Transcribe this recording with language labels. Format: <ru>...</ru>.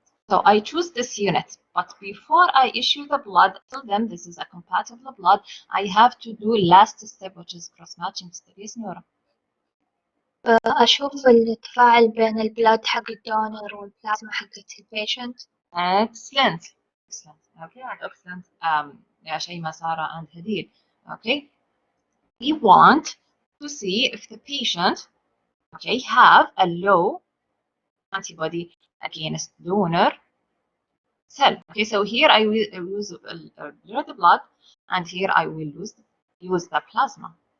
<en>So I choose this unit, but before I issue the blood, tell them this is a compatible blood, I have to do last step, which is cross-matching step. Yes, Nora.</en> <ar>أشوف التفاعل بين البلاد حق الدونر والبلازما حقت البيشنت.</ar> <en>Excellent. Excellent. Okay, and excellent. يا شيماء, Sarah, and Hadid. Okay. We want to see if the patient, okay, have a low antibody against donor cell. Okay, so here I will use red blood, and here I will use the plasma.</en>